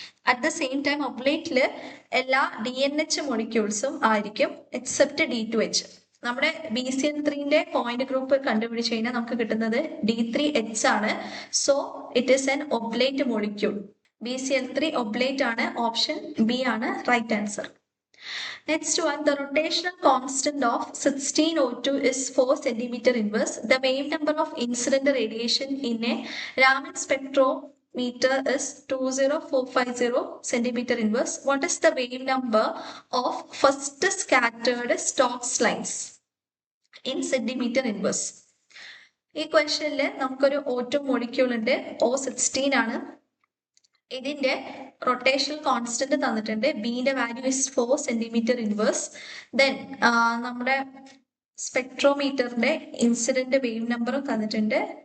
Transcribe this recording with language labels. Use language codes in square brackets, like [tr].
[ml] At the same time ഒബ്ലേറ്റില് എല്ലാ DNH മൊളിക്യൂൾസും ആയിരിക്കും except D2H. നമ്മുടെ BCl3ന്റെ പോയിന്റ് ഗ്രൂപ്പ് കണ്ടുപിടിച്ച് കഴിഞ്ഞാൽ നമുക്ക് കിട്ടുന്നത് D3H ആണ്. [en] So it is an oblate molecule. [ml] BCl3 oblate ആണ്. ഓപ്ഷൻ B ആണ് right answer. [en] Next one, the rotational constant of 16O2 is 4 centimeter inverse. The wave number of incident radiation in a Raman spectrometer is 20450 centimeter inverse. What is the wave number of first scattered Stokes lines in centimeter inverse? [ml] ഈ ക്വസ്റ്റ്യനില് നമുക്കൊരു O2 molecule ഉണ്ട്, O16 ആണ്. ഇതിന്റെ rotational constant തന്നിട്ടുണ്ട്. ബിന്റെ value is 4 centimetre inverse. Then നമ്മുടെ സ്പെക്ട്രോമീറ്ററിന്റെ incident wave number തന്നിട്ടുണ്ട്.